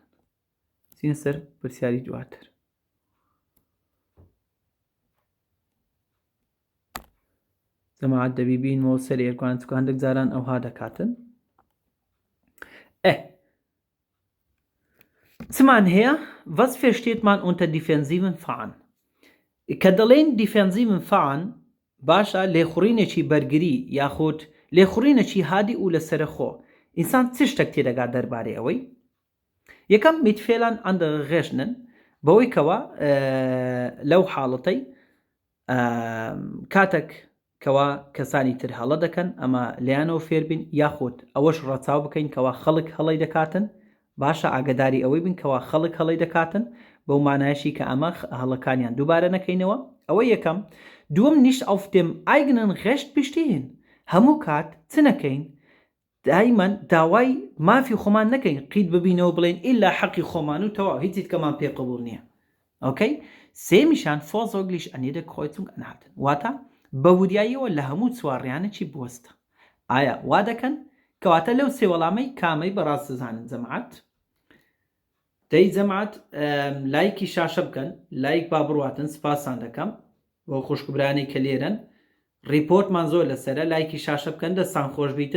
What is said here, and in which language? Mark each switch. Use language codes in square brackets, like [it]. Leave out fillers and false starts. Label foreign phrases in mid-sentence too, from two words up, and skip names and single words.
[ckb] چینە سەر پرسیاری دواتر. جەماعەت دەبیبینەوە سەر ئێرکوان چکە هەندێک جاران ئەوها دەکاتن. چمان هەیە؟ [de] Was versteht man unter defensiven Fahren؟ [ckb] کە دەڵێن [de] defensiven Fahren [ckb] باشە لێخوڕینێکی بەرگری یاخود لێخوڕینێکی هادی و لەسەرخۆ. ئینسان چ شتێک تێدەگات دەربارەی ئەوەی؟ یەکەم [de] mit Fehlern andere rechnen [ckb] بەوەی کەوا لەو حاڵەتەی کاتێک کەوا کەسانی تر هەڵە دەکەن ئەمە لەیانەوە فێربین یاخود ئەوەش ڕەچاو بکەین کەوا خەڵک هەڵی دەکاتن. باشە ئاگداری ئەوەی بن کەوا خەڵک هەڵی دەکاتن بەو مانایشی کە ئەمە هەڵەکانیان دووبارە نەکەینەوە. ئەوە یەکەم. دووەم [de] nicht auf dem eigenen Recht bestehen. [ckb] هەموو کات چ نەکەین؟ دایمەن داوای مافی خۆمان نەکەین، قیت ببینەوە بڵێن ئیلا حەقی خۆمان و تەواو هیچیت کەمان پێ قبوڵ نییە. ئۆکەی؟ سێمیشان [de] vorsorglich an jeder Kreuzung anhalten. [ckb] واتە بە وریاییەوە لە هەموو چوارڕیانێکی بوەستە. ئایا وا دەکەن؟ کەواتە لەو سێ وەڵامەی کامەی بەڕاست دەزانن جەماعەت؟ دەی جەماعەت لایکی شاشە بکەن، لایک با بڕواتن. سپاسان دەکەم بۆ خوشکبرانی کە لێرن. ریپۆرتمان زۆر لەسەرە، لایکی شاشە بکەن، دەستان خۆش بیتن.